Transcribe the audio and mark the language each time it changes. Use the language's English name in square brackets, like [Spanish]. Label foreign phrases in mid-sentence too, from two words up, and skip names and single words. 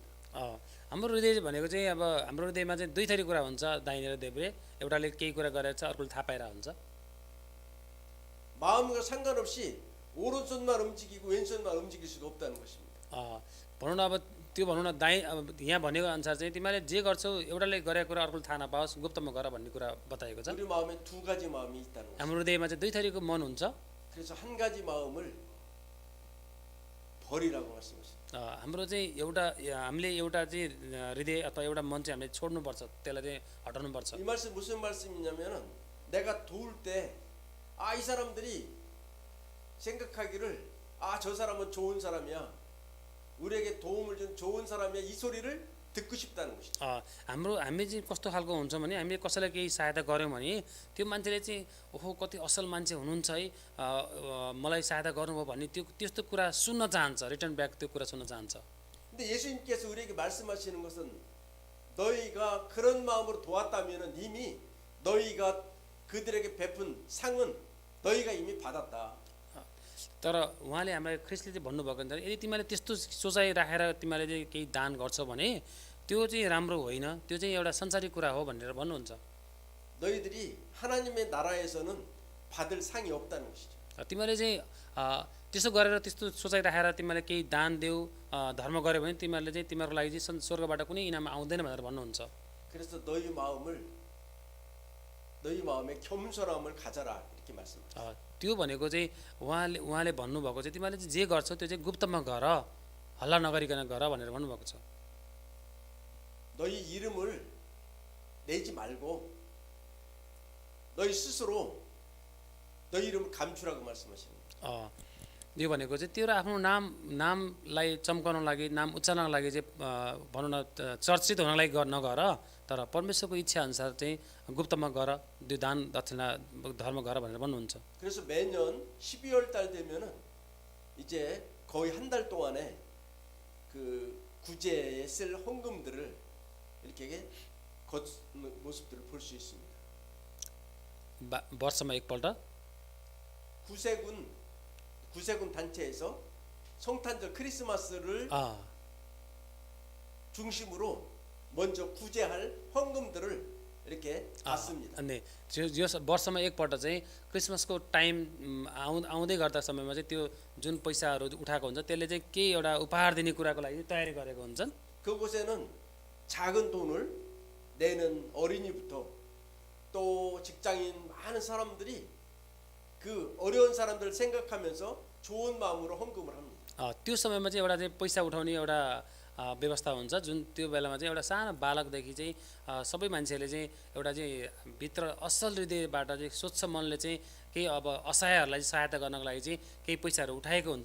[Nepali] हाम्रो हृदय भनेको चाहिँ अब हाम्रो हृदयमा चाहिँ दुई थरी कुरा हुन्छ, दाहिने र देब्रे। एउटाले केही कुरा गरेर छ, अर्कोले थाहा पाइरहेको हुन्छ। [Korean] 마음과 상관없이 오른손만 움직이고 왼손만 움직일 수가 없다는 것입니다. [Nepali] भनौँ न अब त्यो भनौँ न अब यहाँ भनेको अनुसार चाहिँ तिमीले जे गर्छौ एउटाले गरेको कुरा अर्कोले थाहा नपाओस् गुप्तमा गर भन्ने कुरा बताएको छ। [Korean] 우리 마음에 두 가지 마음이 있다는 거죠. [Nepali] हाम्रो हृदयमा चाहिँ दुई थरीको मन हुन्छ। [Korean] 그래서 한 가지 마음을 버리라고 말씀하셨어요. [Nepali] हाम्रो चाहिँ हामीले एउटा चाहिँ हृदय अथवा एउटा मन चाहिँ हामीले छोड्नुपर्छ, त्यसलाई चाहिँ हटाउनुपर्छ। [Korean] 이 말씀 무슨 말씀이냐면은 내가 도울 때 이 사람들이 생각하기를 저 사람은 좋은 사람이야. 우리에게 도움을 준 좋은 사람이야. 이 소리를 듣고 싶다는 것이죠. [Nepali] हामी चाहिँ कस्तो खालको हुन्छ भने हामीले कसैलाई केही सहायता गऱ्यौँ भने त्यो मान्छेले चाहिँ ओहो कति असल मान्छे हुनुहुन्छ है, मलाई सहायता गर्नुभयो भन्ने त्यस्तो कुरा सुन्न चाहन्छ, [English] return back [Nepali] त्यो कुरा सुन्न चाहन्छ। [Korean] 근데 예수님께서 우리에게 말씀하시는 것은 너희가 그런 마음으로 도왔다면은 이미 너희가 그들에게 베푼 상은 너희가 이미 받았다. [Nepali] तर उहाँले हामीलाई ख्रिस्टले चाहिँ भन्नुभएको हुन्छ यदि तिमीले त्यस्तो सोचाइ राखेर तिमीले चाहिँ केही दान गर्छौ भने त्यो चाहिँ राम्रो होइन, त्यो चाहिँ एउटा संसारिक कुरा हो भनेर भन्नुहुन्छ। [Korean] 너희들이 하나님의 나라에서는 받을 상이 없다는 것이죠. [Nepali] तिमीले चाहिँ त्यसो गरेर त्यस्तो सोचाइ राखेर तिमीले केही दान देऊ धर्म गर्यो भने तिमीहरूले चाहिँ तिमीहरूको लागि चाहिँ स्वर्गबाट कुनै इनाम आउँदैन भनेर भन्नुहुन्छ। [Korean] 그래서 너희 마음에 겸손함을 가져라 이렇게 말씀하셨어요. [Nepali] त्यो भनेको चाहिँ उहाँले भन्नुभएको चाहिँ तिमीले चाहिँ जे गर्छौ त्यो चाहिँ गुप्तमा गर, हल्ला नगरिकन गर भनेर भन्नुभएको छ। [Korean] 너희 이름을 내지 말고 너희 스스로 너희 이름을 감추라고 말씀하시는 거예요. [Nepali] यो भनेको चाहिँ तेरो आफ्नो नामलाई चम्काउनको लागि, नाम उच्चारणको लागि चाहिँ भनौँ न चर्चित हुनको लागि नगर, तर परमेश्वरको इच्छा अनुसार चाहिँ गुप्तमा गर, त्यो दान दक्षिणा धर्म गर भनेर भन्नुहुन्छ। [Korean] 그래서 매년 12월 달 되면은 이제 거의 한 달 동안에 그 구제에 쓸 헌금들을 이렇게 모습들을 볼 수 있습니다. [Nepali] वर्षमा एकपल्ट [Korean] 구세군 단체에서 성탄절 크리스마스를 중심으로 먼저 구제할 헌금들을 이렇게 받습니다. [Nepali] अनि यो वर्षमा एकपल्ट चाहिँ क्रिसमसको टाइम आउँदै गर्दा समयमा चाहिँ त्यो जुन पैसाहरू उठाएको हुन्छ त्यसले चाहिँ केही एउटा उपहार दिने कुराको लागि तयारी गरेको हुन्छन्। [Korean] 그곳에는 작은 돈을 내는 어린이부터 또 직장인 많은 사람들이 그 어려운 사람들을 생각하면서 좋은 마음으로 헌금을 합니다. [Nepali] त्यो समयमा चाहिँ एउटा चाहिँ पैसा उठाउने एउटा व्यवस्था हुन्छ जुन त्यो बेलामा चाहिँ एउटा सानो बालकदेखि चाहिँ सबै मान्छेहरूले चाहिँ एउटा चाहिँ भित्र असल हृदयबाट चाहिँ स्वच्छ मनले चाहिँ केही अब असहायहरूलाई सहायता गर्नको लागि चाहिँ केही पैसाहरू उठाएको हुन्छ।